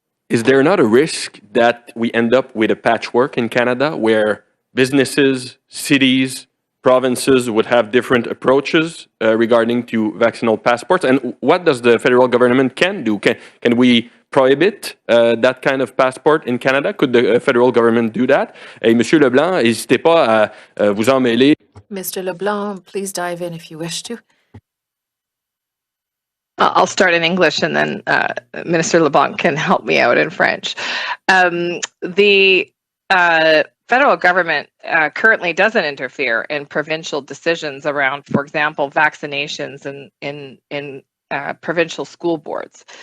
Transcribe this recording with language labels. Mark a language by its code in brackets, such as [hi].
[en] Is there not a risk that we end up with a patchwork in Canada where businesses, cities, provinces would have different approaches regarding to vaccinal passports? And what does the federal government can do? Can we prohibit that kind of passport in Canada? Could the federal government do that? [fr] Et Monsieur Leblanc, n'hésitez pas à vous en mêler. [en] Mr. LeBlanc, please dive in if you wish to. I'll start in English and then Minister LeBlanc can help me out in French. The federal government currently doesn't interfere in provincial decisions around, for example, vaccinations in provincial school boards.